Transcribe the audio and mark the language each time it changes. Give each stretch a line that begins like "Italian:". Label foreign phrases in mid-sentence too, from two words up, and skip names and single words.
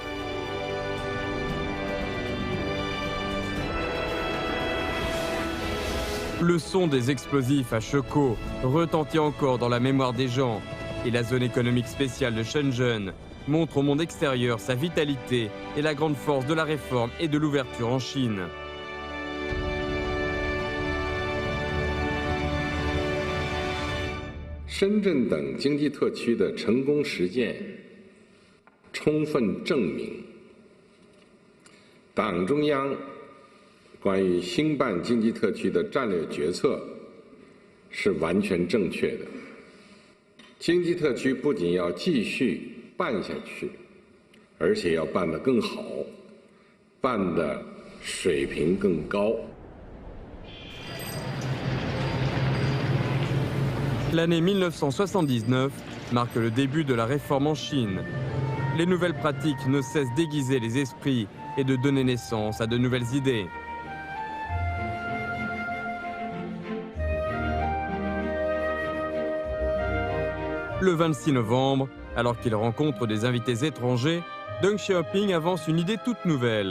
French: Le son des explosifs à Shekou retentit encore dans la mémoire des gens et la zone économique spéciale de Shenzhen montre au monde extérieur sa vitalité et la grande force de la réforme et de l'ouverture en Chine.
Chinese: Shenzhen等经济特区的成功实践，充分证明党中央关于兴办经济特区的战略决策是完全正确的。经济特区不仅要继续办下去，而且要办得更好，办得水平更高。
French: L'année 1979 marque le début de la réforme en Chine. Les nouvelles pratiques ne cessent d'aiguiser les esprits et de donner naissance à de nouvelles idées. Le 26 novembre, alors qu'il rencontre des invités étrangers, Deng Xiaoping avance une idée toute nouvelle.